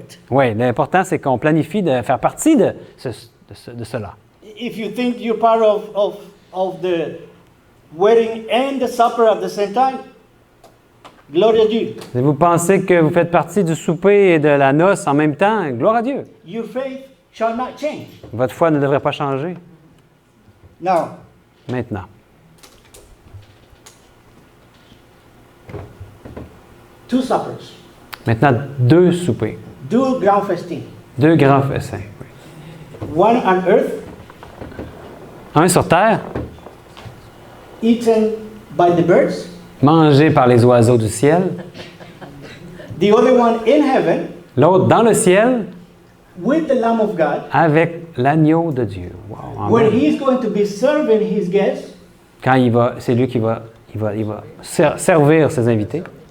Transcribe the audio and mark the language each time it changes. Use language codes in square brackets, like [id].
[fr] Oui, l'important, c'est qu'on planifie de faire partie de cela. [en] If you think you're part of the wedding and the supper at the same time, glory [fr] à Dieu. Si vous pensez que vous faites partie du souper et de la noce en même temps, gloire à Dieu. [en] Your faith shall not change. [fr] Votre foi ne devrait pas changer. [en] Now, [fr] maintenant. [en] two suppers, [fr] Maintenant, 2 soupers. [en] two grand festins. [fr] 2 grands festins. [en] One on earth, [fr] Un sur terre, [en] eaten by the birds. [fr] mangé par les oiseaux du ciel. [en] The other one in heaven, [fr] L'autre dans le ciel, [en] with the Lamb of God, [fr] avec l'agneau de Dieu. Wow, [en] where [fr] amen. [en] he's going to be serving his guests. [fr] Quand c'est lui qui va servir ses invités.